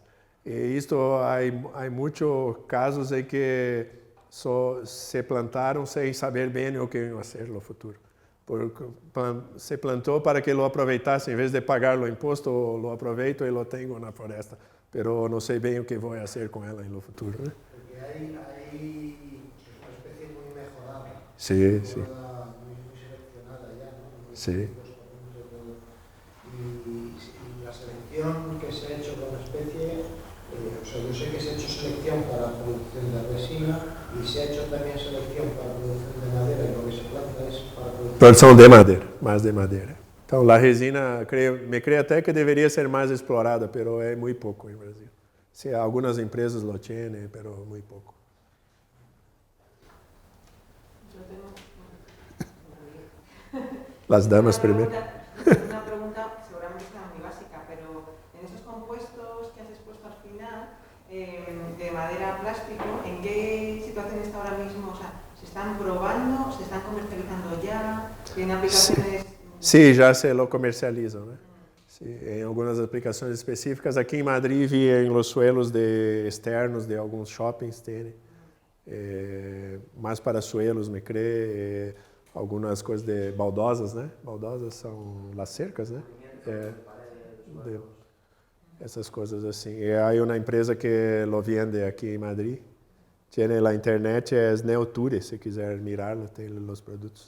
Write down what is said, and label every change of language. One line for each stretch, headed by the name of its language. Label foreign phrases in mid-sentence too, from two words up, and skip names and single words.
Portuguese: E isto, há muitos casos em que se plantaram sem saber bem o que iam fazer no futuro. Se plantou para que lo aproveitasse, em vez de pagar o imposto, lo aproveito e lo tenho na floresta. Pero não sei bem o que vou fazer com ela no futuro, né?
Spanish: Porque hay una especie muy mejorada. Sí, sí. Muy seleccionada ya, ¿no? Sí. Y la selección que se ha hecho con la especie, o sea, yo sé que se ha hecho selección para la producción de resina y se ha hecho también selección para la producción de madera y lo que se planta es para producción...
Portuguese: Produção de madeira, mais de madeira. Então, a resina, me creio até que deveria ser mais explorada, pero é muito pouco no Brasil. Sim, algumas empresas lo têm, pero muito pouco.
Spanish: Las damas primeiro. Una pregunta seguramente está muy básica, pero en esos compuestos que has expuesto al final, de madera a plástico, ¿en qué situación está ahora mismo? O sea, ¿se están probando? ¿Se están comercializando ya? ¿Tienen aplicaciones?
Portuguese: Sim, já se lo comercializam, né? Sim, em algumas aplicações específicas. Aqui em Madrid, vi em
Spanish: los suelos externos
Portuguese: de alguns shoppings, tem. Mais para suelos, me creio. Algumas coisas de baldosas, né? Baldosas são as cercas, né? Essas coisas assim. E há uma empresa que lo vende aqui em Madrid. Tem na internet, é Neoture, se quiser mirá-lo, tem os produtos.